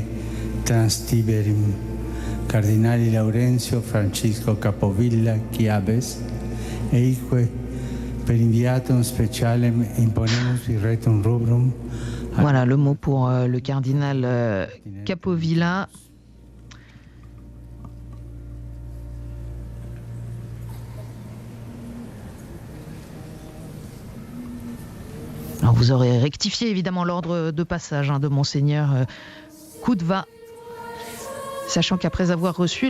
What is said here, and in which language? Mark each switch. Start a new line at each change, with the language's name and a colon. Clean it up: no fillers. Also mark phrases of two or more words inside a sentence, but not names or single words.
Latin: trans Tiberim Cardinali Laurenzio Francisco Capovilla Chiaves, eique per inviatum specialem imponemus irretum rubrum.
French: Voilà le mot pour le cardinal Capovilla. Alors vous aurez rectifié évidemment l'ordre de passage de Monseigneur Koudva, sachant qu'après avoir reçu